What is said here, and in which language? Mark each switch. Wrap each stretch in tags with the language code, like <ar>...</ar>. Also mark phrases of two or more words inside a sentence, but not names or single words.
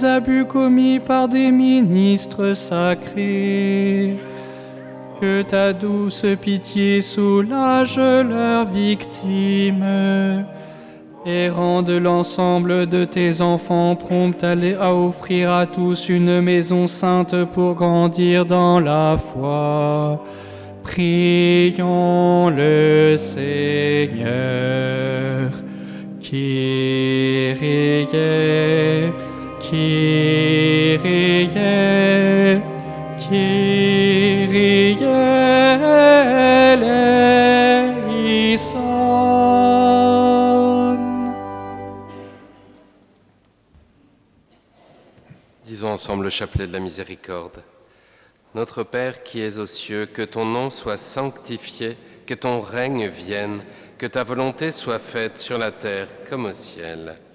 <fr>abus commis par des ministres sacrés, que ta douce pitié soulage leurs victimes et rende l'ensemble de tes enfants prompts à offrir à tous une maison sainte pour grandir dans la foi. Prions le Seigneur.</fr> <el>Kyrie. Kyrie. Kyrie eleison.</el> <fr>Disons ensemble le chapelet de la miséricorde. Notre Père qui es aux cieux, que ton nom soit sanctifié, que ton règne vienne, que ta volonté soit faite sur la terre comme au ciel.</fr>